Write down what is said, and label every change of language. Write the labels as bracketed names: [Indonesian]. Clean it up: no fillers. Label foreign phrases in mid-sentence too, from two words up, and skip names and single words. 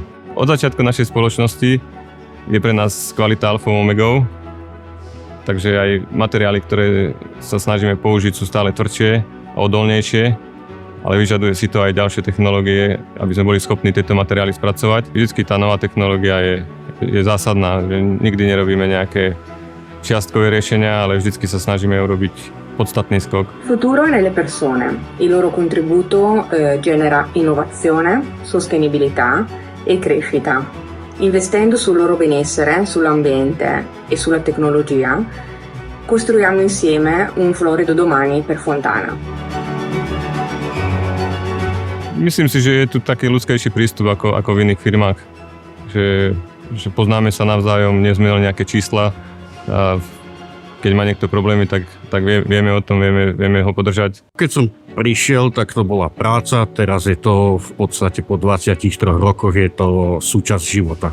[Slovak] Od začiatku našej spoločnosti je pre nás kvalita alfou omegou, takže aj materiály, ktoré sa snažíme použiť, sú stále tvrdšie a odolnejšie, ale vyžaduje si to aj ďalšie technológie, aby sme boli schopní tieto materiály spracovať. Vždycky tá nová technológia je zásadná, že nikdy nerobíme nejaké čiastkové riešenia, ale vždycky sa snažíme urobiť podstatný skok. [Italian] Futuro è nelle persone. Il loro contributo genera innovazione, sostenibilità e crescita. Investendo sul loro benessere, sull'ambiente e sulla tecnologia, Costruiamo insieme un florido domani per Fontana. [Slovak] Myslím si, že je tu taký ľudskejší prístup ako v iných firmách. Že poznáme sa navzájom, nie sme len nejaké čísla. A keď má niekto problémy, tak vieme o tom, vieme ho podržať. Keď som prišiel, tak to bola práca, teraz je to v podstate po 23 rokoch je to súčasť života.